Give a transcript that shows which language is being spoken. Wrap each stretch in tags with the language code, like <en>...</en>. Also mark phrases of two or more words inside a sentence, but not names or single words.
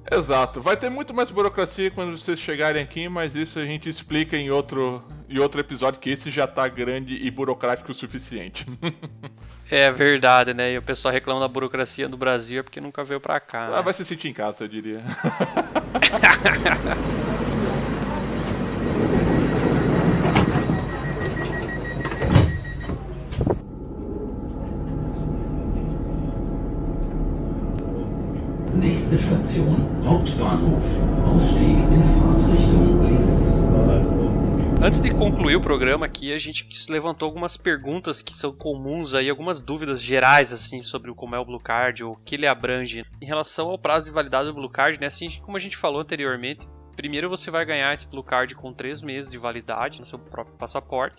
<pt>Exato. Vai ter muito mais burocracia quando vocês chegarem aqui, mas isso a gente explica em outro episódio, que esse já tá grande e burocrático o suficiente. É verdade, né? E o pessoal reclama da burocracia do Brasil é porque nunca veio pra cá, né? Vai se sentir em casa, eu diria.</pt> <de>Nächste Station, Hauptbahnhof. Ausstieg in Fahrtrichtung links.</de> <pt>Antes de concluir o programa aqui, a gente levantou algumas perguntas que são comuns aí, algumas dúvidas gerais assim sobre como é o Blue Card, ou o que ele abrange. Em relação ao prazo de validade do Blue Card, né, assim como a gente falou anteriormente, primeiro você vai ganhar esse Blue Card com 3 meses de validade no seu próprio passaporte.</pt>